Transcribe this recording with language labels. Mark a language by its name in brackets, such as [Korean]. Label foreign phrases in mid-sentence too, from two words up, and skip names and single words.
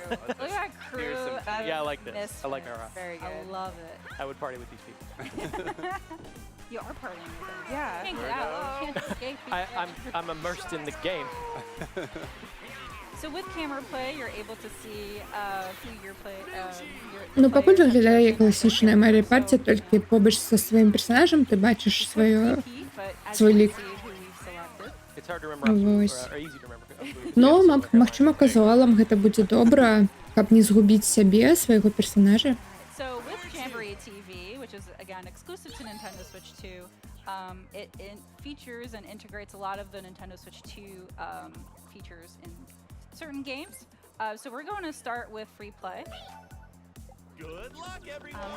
[English] Look at that crew. That Yeah, I like this. misfits. I like our. Very I good. love it. I would party with these people. You are partying with them. Yeah. You can't get out. You can't escape. I'm immersed in the game. So with camera play, you're able to see who you're playing. [Ukrainian] Ну, пакуль виглядає як класична Mario Party, тільки побач зі своїм персонажем ти бачиш свій лік. [English] It's hard to remember. [Ukrainian] Ось. [English] Or easy to remember. [Belarusian] Ну, магчыма, казуалам гэта будзе добра, каб не згубіць сябе, свайго персонажа. [English] So with Jamboree TV, which is again exclusive to Nintendo Switch 2, it features and integrates a lot of the Nintendo Switch 2 features in certain games. So we're going to start with free play. Good luck, everyone!